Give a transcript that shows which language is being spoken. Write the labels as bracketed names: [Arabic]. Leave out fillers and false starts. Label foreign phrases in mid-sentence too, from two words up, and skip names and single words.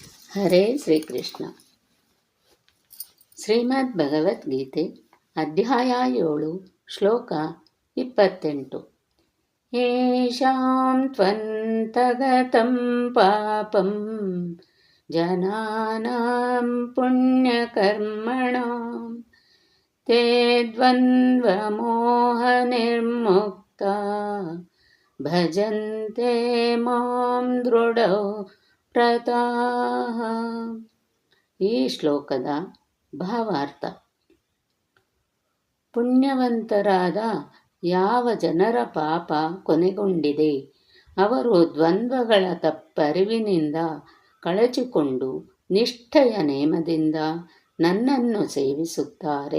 [Kannada] ಹರೇ ಶ್ರೀಕೃಷ್ಣ. ಶ್ರೀಮದ್ ಭಗವದ್ಗೀತೆ ಅಧ್ಯಾಯ 7 ಶ್ಲೋಕ 28. [Sanskrit] ಯೇಷಾಂ ತ್ವಂತಗತಂ ಪಾಪಂ ಜನಾನಾಂ ಪುಣ್ಯಕರ್ಮಣಾಂ ತೇ ದ್ವಂದ್ವಮೋಹನಿರ್ಮುಕ್ತಾ ಭಜಂತೆ ಮಾಂ ದೃಢೋ ವ್ರತಾಃ. [Kannada] ಈ ಶ್ಲೋಕದ ಭಾವಾರ್ಥ: ಪುಣ್ಯವಂತರಾದ ಯಾವ ಜನರ ಪಾಪ ಕೊನೆಗೊಂಡಿದೆ, ಅವರು ದ್ವಂದ್ವಗಳ ತಪ್ಪರಿವಿನಿಂದ ಕಳಚಿಕೊಂಡು ನಿಷ್ಠೆಯ ನೇಮದಿಂದ ನನ್ನನ್ನು ಸೇವಿಸುತ್ತಾರೆ.